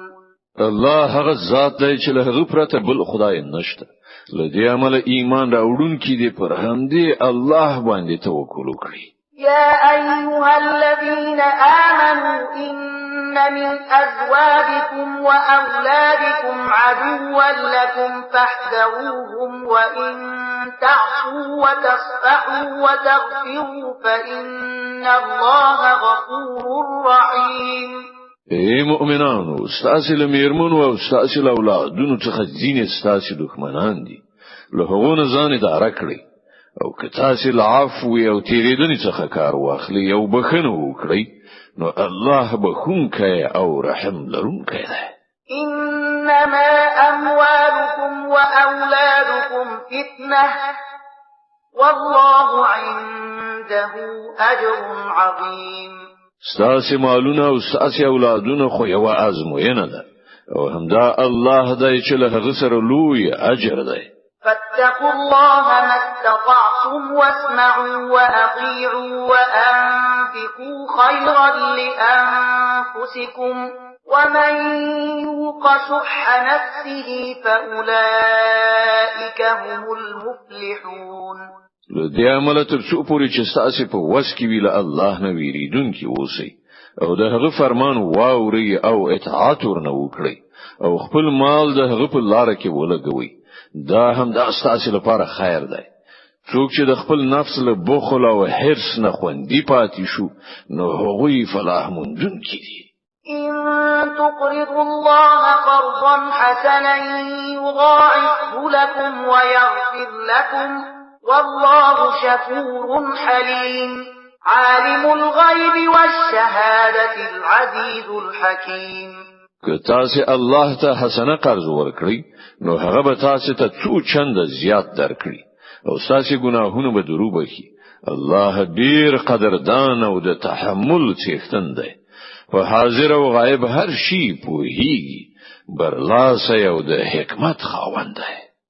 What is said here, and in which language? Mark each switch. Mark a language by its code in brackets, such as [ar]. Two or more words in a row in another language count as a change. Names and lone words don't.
[ps] الله هغه ذات دی چې له هغه پرته بل خدای نشته لدې عمل ایمان راوړونکي دي پر همدې الله باندې توکل وکړي [ar] يا أيها الذين آمنوا إن من أزواجكم وأولادكم عدوا لكم فاحذروهم وإن تعصوا وتصفحوا وتغفروا فإن الله غفور رحيم [ps] اے مؤمنانو استاسو له میرمنو او استاسو له اولادونو څخه ځینې استاسو دښمنان دي له هغو نه ځان اداره کړئ او که تاسو له عفو او تیریدنې څخه کار واخلئ او بخښنه وکړئ نو الله بخښونکی او رحم لرونکی دی [ar] إنما أموالكم وأولادكم فتنة والله عنده أجر عظيم [ps] ستاسو مالونه او ستاسو اولادونه خو یو ازموینه ده او همدا الله دی چې له هغه سره لوی اجر دی [ar] فاتقوا الله ما استطعتم واسمعوا وأطيعوا وأنفقوا خيرا لأنفسكم ومن يوق شح نفسه فأولئك هم المفلحون [ps] لدې عمل تر څو پورې چې تاسو په وس کې ویل الله نه ویریدونکي اوسئ او د هغه فرمان واوري او اطاعت ورنه وکړئ او خپل مال د هغه په لار کې ولګوئ دا هم د تاسو لپاره خیر دی څوک چې د خپل نفس له بخل او حرص نه خوندي پاتې شو نو هغوی فلاح موندونکي دي [ar] إن تقرضوا الله قرضا حسنا يضاعفه لكم ويغفر لكم والله شكور حليم عالم الغيب والشهادة العزيز الحكيم [ps] که تاسو الله ته حسنه قرض ورکړئ نو هغه به تاسو ته څو چند زیات درکړي او تاسو ګناهونه به درو بخي الله ډیر قدردان او د تحمل څښتن دی په حاضر او غایب هر شي پوهیږي برلاس او د حکمت خاوند دی